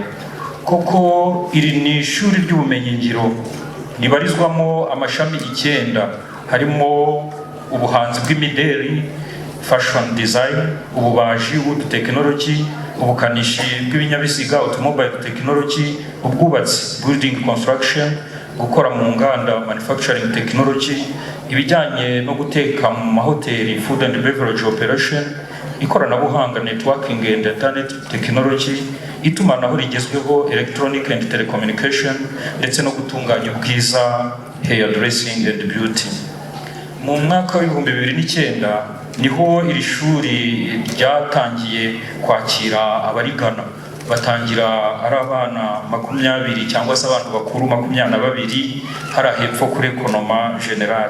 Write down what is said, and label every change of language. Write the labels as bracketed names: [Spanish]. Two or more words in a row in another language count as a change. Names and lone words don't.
[Kinyarwanda] Koko iri ni ishuri ry'ubumenyi ngiro ribarizwamo amashami 9, harimo ubuhanzi bw'imideri, [English] fashion design, [Kinyarwanda] ububaji, [English] wood technology, [Kinyarwanda] ubukanishi bw'ibinyabiziga, [English] automobile technology, [Kinyarwanda] ubwubatsi, [English] building construction, [Kinyarwanda] gukora mu nganda, [English] manufacturing technology, [Kinyarwanda] ibijyanye no guteka mu mahoteli, [English] food and beverage operation, ikoranabuhanga, networking and internet technology, [Kinyarwanda] itumanaho rigezweho, [English] electronic and telecommunication, [Kinyarwanda] ndetse no gutunganya ubwiza, [English] hair dressing and beauty. [Kinyarwanda] Mu mwaka wa 2009 niho iri shuri ryatangiye kwakira abarigana, batangira ari abana 20 cyangwa se abantu bakuru 22 hari hepfo kuri Ekonoma General.